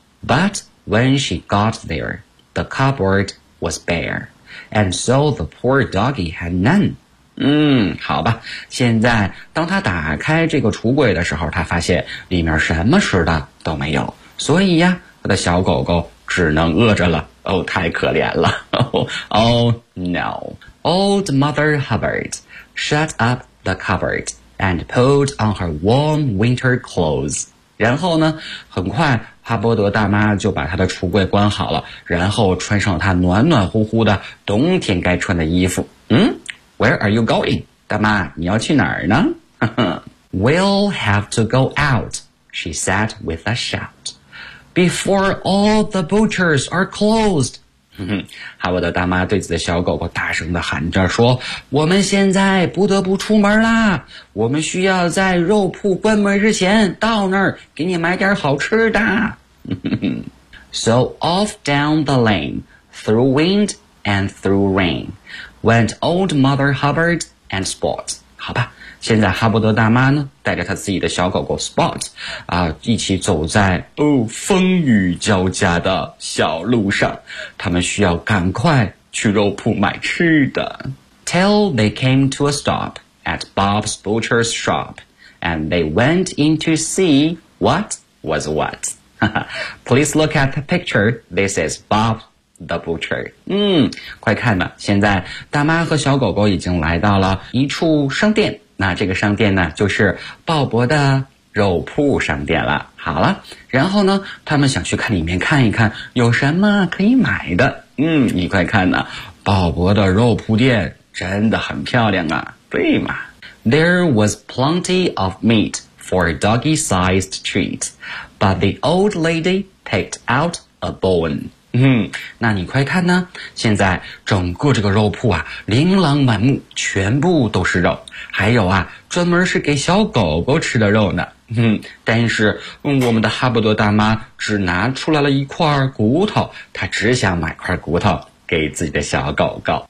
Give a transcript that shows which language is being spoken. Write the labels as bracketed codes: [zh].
[en] But when she got there, the cupboard was bare. And so the poor doggy had none. [zh] 好吧，现在当他打开这个橱柜的时候，他发现里面什么吃的都没有，所以呀，他的小狗狗只能饿着了。哦，太可怜了。 [en] Oh no. Old Mother Hubbard shut up the cupboard and pulled on her warm winter clothes. [zh] 然后呢，很快哈伯德大妈就把她的橱柜关好了，然后穿上她暖暖乎乎的冬天该穿的衣服。 [en] Where are you going? [zh] 大妈，你要去哪儿呢？ [en] We'll have to go out, she said with a shout. Before all the butchers are closed. [zh] 哈伯德大妈对自己的小狗狗大声地喊着说，我们现在不得不出门啦，我们需要在肉铺关门之前到那儿给你买点好吃的。 [en] So off down the lane, through wind and through rain, went Old Mother Hubbard and Spot. [zh] 好吧，现在哈伯德大妈呢，带着她自己的小狗狗 Spot, 一起走在风雨交加的小路上。他们需要赶快去肉铺买吃的。 [en] Till they came to a stop at Bob's Butcher's shop, and they went in to see what was what. Please look at the picture. This is Bob the Butcher. [zh] 快看吧，现在大妈和小狗狗已经来到了一处商店。那这个商店呢，就是鲍勃的肉铺商店了。好了，然后呢，他们想去看里面看一看有什么可以买的。你快看呢，鲍勃的肉铺店真的很漂亮啊，对吗？ [en] There was plenty of meat for a doggy-sized treat. But the old lady picked out a bone. [zh] 那你快看呢，现在整个这个肉铺啊，琳琅满目，全部都是肉。还有啊，专门是给小狗狗吃的肉呢。但是我们的哈伯多大妈只拿出来了一块骨头，她只想买块骨头给自己的小狗狗。